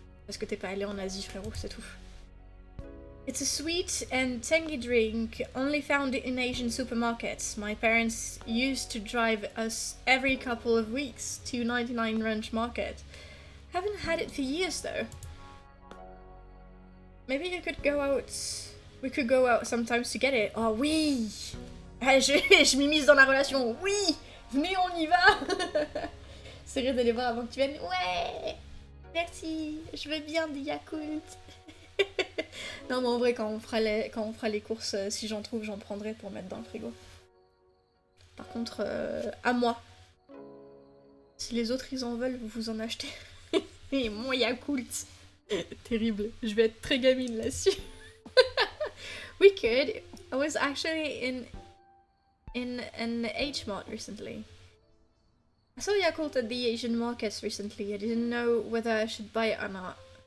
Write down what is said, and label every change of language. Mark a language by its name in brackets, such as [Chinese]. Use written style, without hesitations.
[French] Parce que t'es pas allé en Asie, frérot, c'est tout. [English] It's a sweet and tangy drink, only found in Asian supermarkets. My parents used to drive us every couple of weeks to 99 Ranch Market. Haven't had it for years though. Maybe you could go out... We could go out sometimes to get it. [French] Oh oui. Je m'immisce dans la relation. Oui. Venez, on y va. C'est vrai d'aller voir avant que tu viennes. Ouais. Merci. Je veux bien des Yakult. Non mais en vrai quand on fera les courses, si j'en trouve j'en prendrai pour mettre dans le frigo. Par contre, à moi. Si les autres ils en veulent, vous en achetez. Et moi, il y a Cult. Terrible. Je vais être très gamine là-dessus. [English] We could. I was actually in an H Mart recently. I saw Yakult at the Asian markets recently. I didn't know whether I should buy it or not.